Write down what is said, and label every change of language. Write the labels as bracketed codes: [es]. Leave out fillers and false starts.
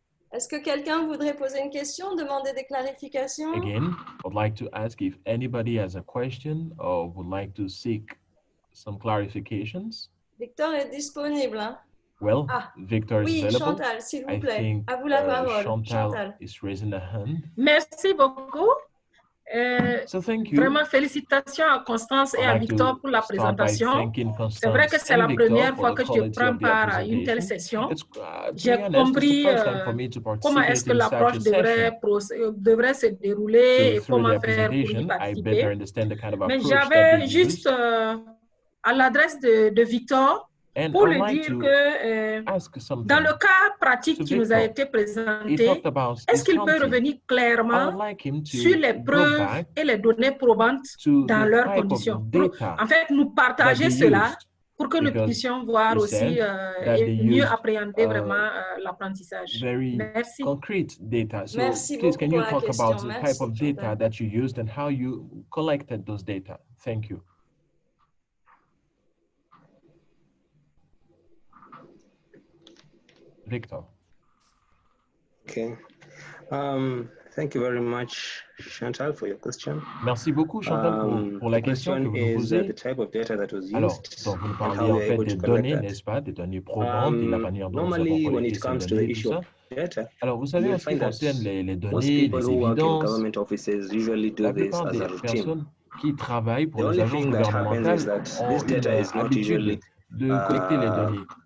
[fr] Est-ce que quelqu'un voudrait poser une question, demander des clarifications? [en] Again, I'd like to ask if anybody has a question or would like to seek some clarifications. [fr] Victor est disponible, hein? [en] Well, Victor is available. [fr] Chantal, s'il vous plaît. À vous la parole. [en] Chantal is raising a hand. [fr] Merci beaucoup. [en] So thank you. [fr] Vraiment, félicitations à Constance et à Victor pour la présentation. C'est vrai que c'est la première fois que je prends part à une telle session. J'ai compris comment est-ce que l'approche devrait se dérouler et comment faire pour y participer. Mais j'avais juste à l'adresse de Victor, pour lui dire que dans le cas pratique qui nous a été présenté, est-ce qu'il peut revenir clairement sur les preuves et les données probantes dans leurs conditions? En fait, nous partager cela pour que nous puissions voir aussi et mieux appréhender vraiment l'apprentissage. Merci. [en] Concrete data. So [fr] Merci [en] please, can you talk [fr] question. [en] about the type of data that you used and how you collected those data? Thank you. Victor. Okay. Thank you very much, Chantal, for your question. [fr] Merci beaucoup, Chantal, pour la question que vous nous posez. Alors, donc, vous nous parliez en fait des données, n'est-ce pas, des données probantes et la manière dont nous avons collecté ces données et tout ça. Alors, vous savez, en ce qui concerne les données, les évidences, la plupart des personnes qui travaillent pour les agences gouvernementales ont une habitude de collecter les données.